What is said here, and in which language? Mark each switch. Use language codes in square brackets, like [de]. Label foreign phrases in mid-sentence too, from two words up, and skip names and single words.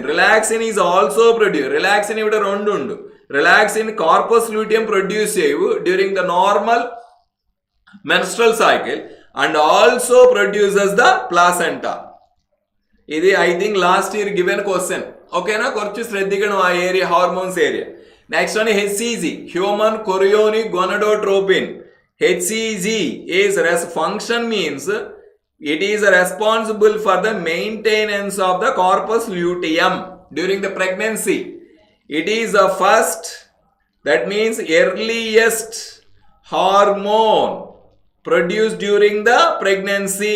[en] Relaxin is also produced. Relaxin [ml] ഇവിടെ രണ്ട് ഉണ്ട്. [en] Relaxin corpus luteum produce during the normal menstrual cycle and also produces the placenta. This I think last year given question. [ml] Okay na, കുറച്ച് ശ്രദ്ധിക്കണം ആ area, [en] hormones area. Next one is HCG, human chorionic gonadotropin. HCG is function means it is responsible for the maintenance of the corpus luteum during the pregnancy. It is the first, that means earliest hormone produced during the pregnancy.